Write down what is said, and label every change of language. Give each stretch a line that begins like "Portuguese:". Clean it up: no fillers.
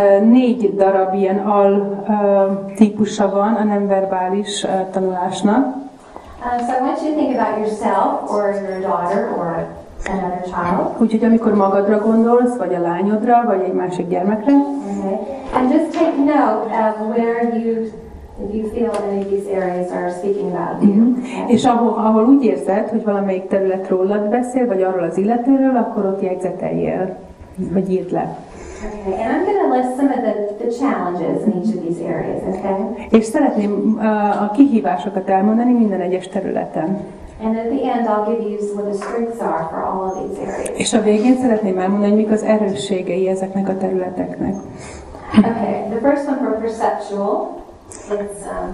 Hungarian: 4 darab ilyen típusa van a nem-verbális tanulásnak.
English: So I want you to think about yourself or your daughter or another child.
Hungarian: Úgyhogy amikor magadra gondolsz, vagy a lányodra, vagy egy másik gyermekre.
English: Okay. And just take note of where you feel any of these areas are speaking about you. Okay?
Hungarian: És ahol úgy érzed, hogy valamelyik terület rólad beszél, vagy arról az illetőről, akkor ott jegyzeteljél, vagy írd le.
English: Okay, and I'm going to list some of the challenges in each of these areas, okay?
Hungarian: És szeretném a kihívásokat elmondani minden egyes területen.
English: And at the end I'll give you what the strengths are for all of these areas.
Hungarian: És a végén szeretném elmondani, hogy mik az erősségei ezeknek a területeknek.
English: Okay, the first one for perceptual, it's